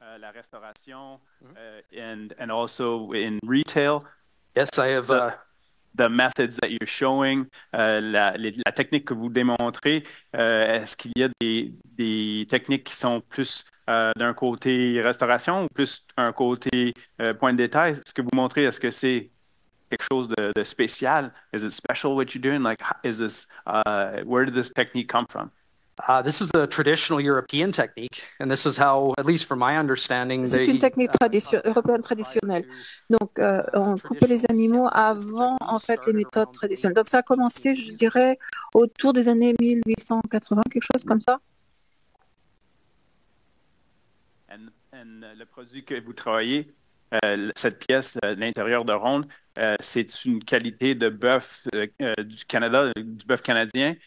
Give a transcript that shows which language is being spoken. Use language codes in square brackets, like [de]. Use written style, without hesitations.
[fr] La restauration [en] and also in retail. Yes, I have. the methods that you're showing, [fr] la technique que vous démontrez, est-ce qu'il y a des techniques qui sont plus d'un côté restauration ou plus un côté point de détail? Ce que vous montrez, est-ce que c'est quelque chose de spécial? [en] Is it special what you're doing? Like, where did this technique come from? This is a traditional European technique, and this is how, at least from my understanding, [fr] C'est une technique européenne traditionnelle. Donc, on coupait les animaux avant, en fait, les méthodes traditionnelles. Donc, ça a commencé, je dirais, autour des années 1880, quelque chose comme ça. Le produit que vous travaillez, cette pièce, l'intérieur de ronde, c'est une qualité de bœuf du Canada, du bœuf canadien.